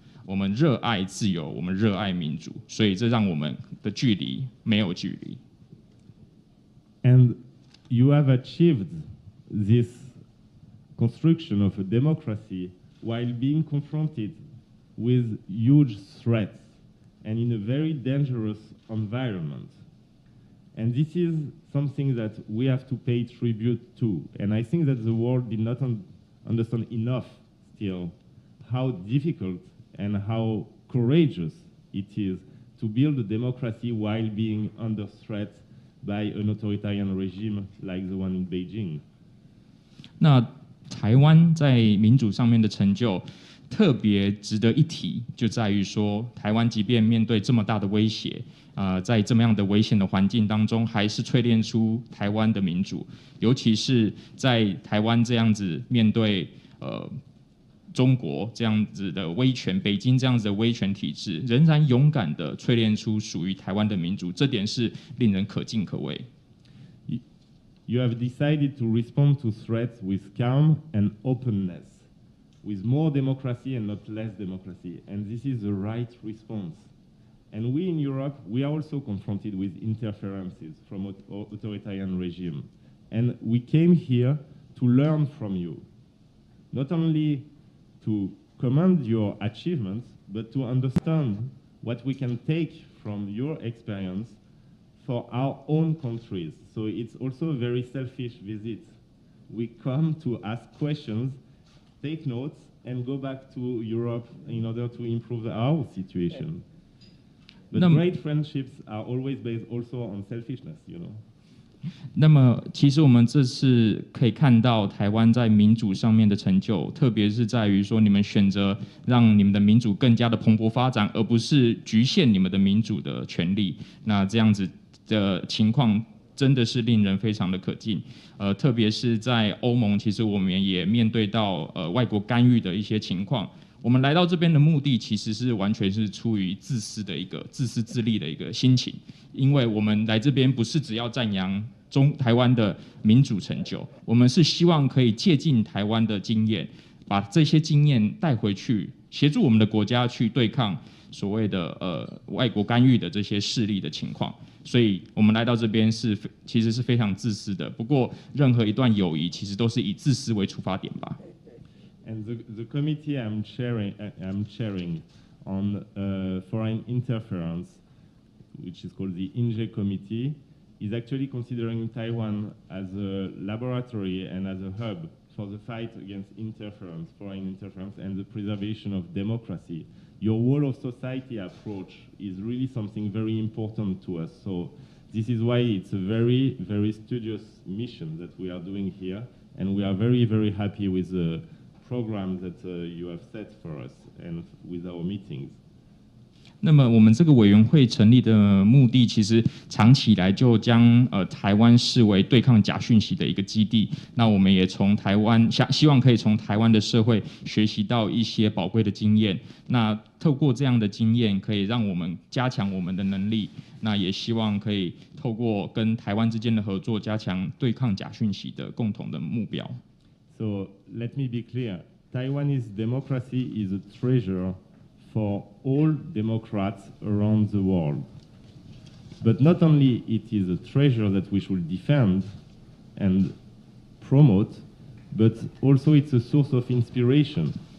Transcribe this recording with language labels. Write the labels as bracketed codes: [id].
[zh] 我们热爱自由，我们热爱民主，所以这让我们的距离没有距离。 [en] And you have achieved this construction of a democracy while being confronted with huge threats and in a very dangerous environment. And this is something that we have to pay tribute to. And I think that the world did not understand enough still how difficult and how courageous it is to build a democracy while being under threat by an authoritarian regime like the one in Beijing. [zh] 那台湾在民主上面的成就特别值得一提，就在于说，台湾即便面对这么大的威胁，在这么样的危险的环境当中，还是淬炼出台湾的民主，尤其是在台湾这样子面对中国这样子的威权，北京这样子的威权体制，仍然勇敢地淬炼出属于台湾的民主，这点是令人可敬可畏。 [en] You have decided to respond to threats with calm and openness, with more democracy and not less democracy, and this is the right response. And we in Europe, we are also confronted with interferences from authoritarian regime, and we came here to learn from you, not only to commend your achievements, but to understand what we can take from your experience for our own countries. So it's also a very selfish visit. We come to ask questions, take notes, and go back to Europe in order to improve our situation. But great friendships are always based also on selfishness, you know. [zh] 那么，其实我们这次可以看到台湾在民主上面的成就，特别是在于说，你们选择让你们的民主更加的蓬勃发展，而不是局限你们的民主的权利。那这样子的情况真的是令人非常的可敬。特别是在欧盟，其实我们也面对到外国干预的一些情况。我们来到这边的目的，其实是完全是出于自私自利的一个心情，因为我们来这边不是只要赞扬台湾的民主成就，我们是希望可以借鉴台湾的经验，把这些经验带回去，协助我们的国家去对抗所谓的外国干预的这些势力的情况。所以我们来到这边其实是非常自私的。不过，任何一段友谊其实都是以自私为出发点吧。 [en] And the committee I'm chairing on foreign interference, which is called the INJ Committee, is actually considering Taiwan as a laboratory and as a hub for the fight against interference, foreign interference, and the preservation of democracy. your whole of society approach is really something very important to us. So this is why it's a very, very studious mission that we are doing here, and we are very, very happy with the program that you have set for us and with our meetings. [zh] 那么我们这个委员会成立的目的，其实长期以来就将台湾视为对抗假讯息的一个基地。那我们也从台湾希望可以从台湾的社会学习到一些宝贵的经验。那透过这样的经验，可以让我们加强我们的能力。那也希望可以透过跟台湾之间的合作，加强对抗假讯息的共同的目标。 [en] So let me be clear: Taiwanese democracy is a treasure for all Democrats around the world. But not only it is a treasure that we should defend and promote, but also it's a source of inspiration.